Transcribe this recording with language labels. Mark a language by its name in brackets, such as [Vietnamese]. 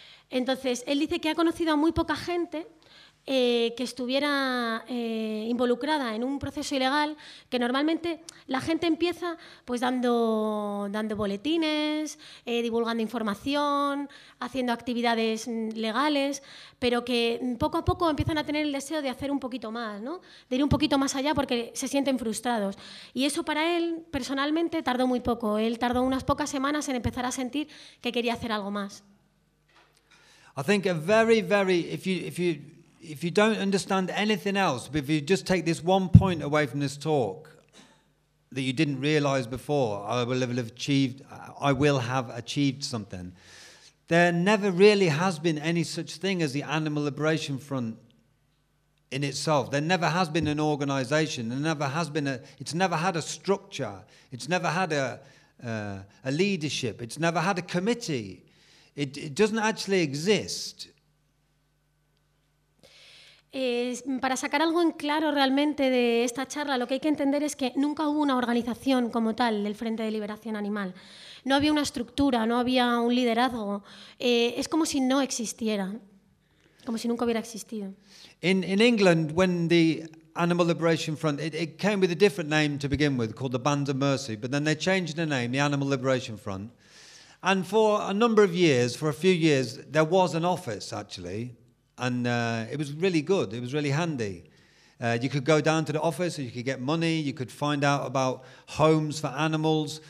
[Spanish] Entonces, él dice que ha conocido a muy poca gente que estuviera involucrada en un proceso ilegal, que normalmente la gente empieza pues dando boletines, divulgando información, haciendo actividades legales, pero que poco a poco empiezan a tener el deseo de hacer un poquito más, ¿no? De ir un poquito más allá porque se sienten frustrados. Y eso para él personalmente tardó muy poco. Él tardó unas pocas semanas en empezar a sentir que quería hacer algo más. [English] I think a very, very, if you don't understand anything else, but if you just take this one point away from this talk that you didn't realize before, I will have achieved something. There never really has been any such thing as the Animal Liberation Front in itself. There never has been an organization. It's never had a structure. It's never had a leadership. It's never had a committee. It doesn't actually exist. [Spanish] Para sacar algo en claro realmente de esta charla, lo que hay que entender es que nunca hubo una organización como tal del Frente de Liberación Animal. No había una estructura, no había un liderazgo. Es como si no existiera, como si nunca hubiera existido. [English] In England, when the Animal Liberation Front, it came with a different name to begin with, called the Band of Mercy, but then they changed the name, the Animal Liberation Front. And for a number of years, for a few years, there was an office, actually. And it was really good. It was really handy. You could go down to the office, you could get money, you could find out about homes for animals.